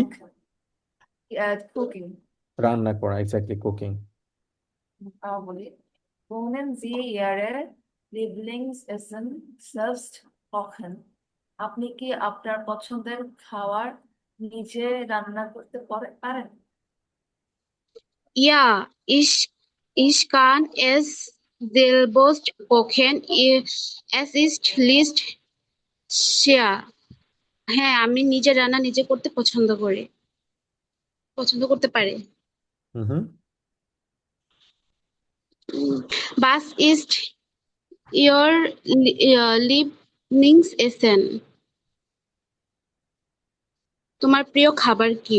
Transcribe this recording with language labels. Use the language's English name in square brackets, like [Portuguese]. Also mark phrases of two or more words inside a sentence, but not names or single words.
[German] Kochen Cooking. [Bangla] রান্না করা, এক্স্যাক্টলি, কুকিং। বলি, [German] wohnen Sie Ihre Lieblingsessen selbst kochen? [Bangla] আপনি কি আপনার পছন্দের খাবার নিজে রান্না করতে পারেন? [German] Ja, ich kann es selbst kochen. Es ist nicht schwer. [Bangla] হ্যাঁ, আমি নিজে রান্না নিজে করতে পছন্দ করতে পারি। হুম। [German] Was ist Ihr Lieblingsessen? [Bangla] তোমার প্রিয় খাবার কি?